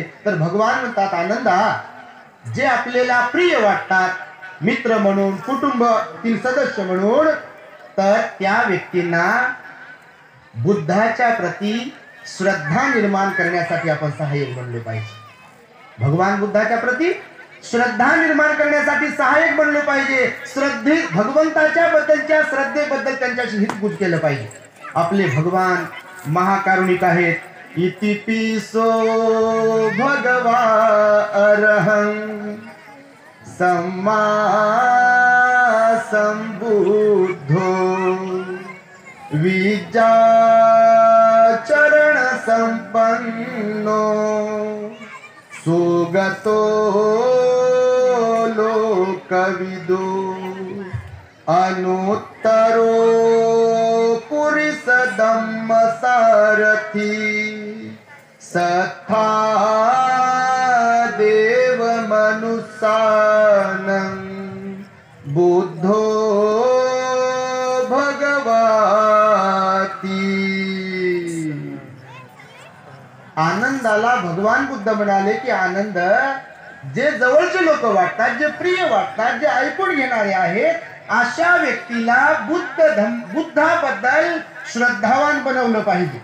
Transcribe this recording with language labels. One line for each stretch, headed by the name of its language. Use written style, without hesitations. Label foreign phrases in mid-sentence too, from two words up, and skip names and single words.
Marathi: तर भगवान म्हणतात, आनंदा, जे आपल्याला प्रिय वाटतात, मित्र म्हणून, कुटुंबातील सदस्य म्हणून, तर त्या व्यक्तींना बुद्धाच्या प्रती श्रद्धा निर्माण करण्यासाठी आपण सहाय्यक बनलो पाहिजे. भगवान बुद्धाच्या प्रती श्रद्धा निर्माण करण्यासाठी सहाय्यक बनलो पाहिजे. भगवंताच्या बद्दलच्या श्रद्धेबद्दल त्यांच्याशी हितगुज केलं पाहिजे. आपले भगवान महाकारुणिक आहेत.
Pali: इतिपिसो भगवा अरहं सम्मा संबुद्धो विद्या चरण संपन्नो सुगतो लोकविदो अनुत्तरो पुरुष धम्म सारथी सत्था देव मनुष्यानं बुद्धो भगवाती.
Marathi: आनंदाला भगवान बुद्ध म्हणाले की आनंद, जे जवळचे लोक वाटतात, जे प्रिय वाटतात, जे ऐकून घेणारे आहेत, अशा व्यक्तीला बुद्धाबद्दल श्रद्धावान बनवलं पाहिजे.